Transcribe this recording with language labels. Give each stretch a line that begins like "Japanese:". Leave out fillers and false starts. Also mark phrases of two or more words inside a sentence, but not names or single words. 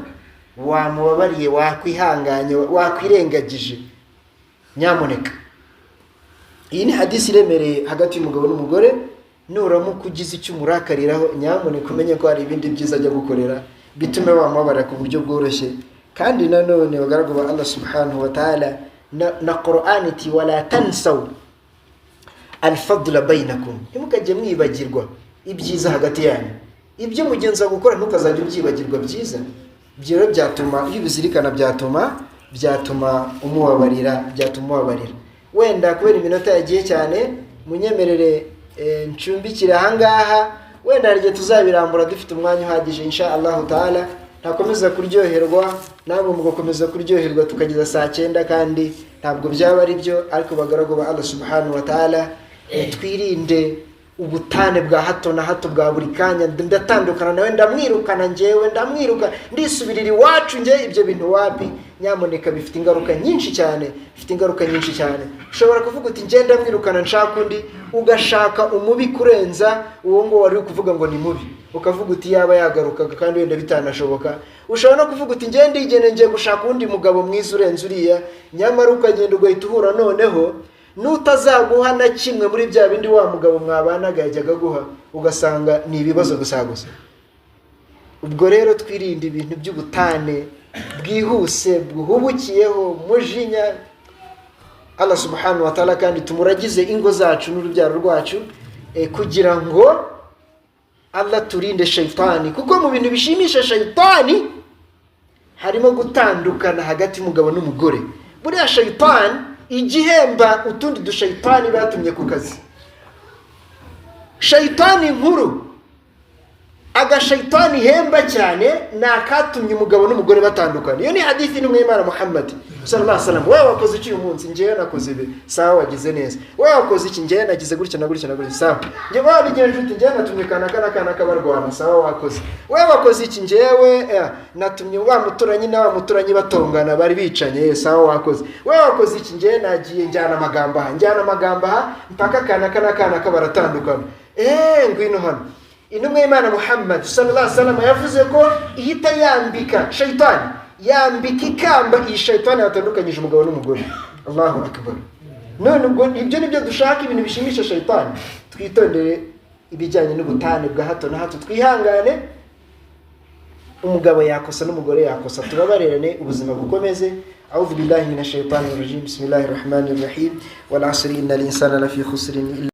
Kinyarwanda: Wamubabariye, wakwihanganye, wakwirengagije, nyamuneka. Iyi ni hadisi iremereye hagati y'umugabo n'umugore. Nuramuka ugize icyo umurakariraho, nyamuneka umenye ko hari ibindi byiza ajya gukorera bitume wamubabarira ku buryo bworoshye. Kandi nanone bagaragu ba
Arabic: الله سبحانه وتعالى
Kinyarwanda: na Qur'an iti
Arabic: ولا تنسوا الفضل بينكم.
Kinyarwanda: Ntimukajye mwibagirwa ibyiza hagati yanyu. Ibyo mugenza gukora ntukazajya ubyibagirwa byiza. Ibyo byatuma iyo bizirikana, byatuma umubabarira. Wenda kubera iminota yagiye cyane, munyemerere ncumbikira ahangaha. Wenda rye tuzabirambura dufite umwanya uhagije
Arabic: إن شاء الله تعالى.
Kinyarwanda: Ntakomeza kuryoherwa nabo mugakomeza kuryoherwa tukageza saa 9, kandi ntabwo byaba ari byo. Ariko bagaragu ba
Arabic: الله سبحانه وتعالى
Kinyarwanda: twirinde ubutane bwa hato na hato bwa buri kanya, ndatandukana nawe, ndamwirukana njyewe, ndamwiruka ndisubirira iwacu njye, ibyo bintu wapi? Nyamuneka bifite ingaruka nyinshi cyane, ushobora kuvuga uti njye ndamwirukana nshaka undi, ugashaka umubi kurenza uwo ngo wari kuvuga ngo ni mubi, ukavuga uti yaba yagarukaga kandi wenda bitanashoboka. Ushobora no kuvuga uti njye ndigene ngiye gushaka undi mugabo mwiza urenze uriya, nyamara ukagenda ugahita uhura noneho n'utazaguha na kimwe muri bya bindi wa mugabo mwabanaga yajyaga guha, ugasanga ni ibibazo gusa. Ubwo rero twirinde ibintu by'ubutane bwihuse bwuhubukiyeho mujinya.
Arabic: الله سبحانه وتعالى
Kinyarwanda: kandi tumuragize ingo zacu n'urubyaro rwacu, kugira ngo Allah turinde shaytani, kuko mu bintu bishimisha shaytani harimo gutandukana hagati y'umugabo n'umugore. Buriya shaytani igihemba utundi dushaytani batumye ku kazi. Shaytani nkuru, agashaytani hemba cyane, nakatumye umugabo n'umugore batandukana. Iyo ni hadithi n'umwimana
Arabic: محمد صلى الله عليه وسلم.
Kinyarwanda: Wewe wakoze iki uyu munsi? Njyewe nakoze ibi. Sawa, wagize neza. Wewe wakoze iki? Njyewe nagize gutya na gutya na gutya. Sawa. Njye wabigenje uti njyewe natumye kana kabarwana. Sawa, wakoze. Wewe wakoze iki? Njyewe natumye wa muturanyi na wa muturanyi batongana bari bicanye. Sawa, wakoze. Wewe wakoze iki? Njyewe nagiye njyana amagamba aha mpaka kana kabaratandukana. Ngwino hano. Intumwa y'Imana
Arabic: محمد صلى الله عليه وسلم
Kinyarwanda: yavuze ko ihita yambika shaytani, yambika ikamba iyi shaytani yatandukanyije umugabo n'umugore.
Arabic: الله أكبر.
Kinyarwanda: None ubwo ibyo nibyo dushaka, ibintu bishimisha shaytani. Twitondere ibijyanye n'ubutane bwa hato na hato, twihangane. Umugabo yakosa n'umugore yakosa, tubabarerane, ubuzima bukomeze.
Arabic: أعوذ بالله من الشيطان الرجيم بسم الله الرحمن الرحيم. والعصر إن الإنسان لفي خسر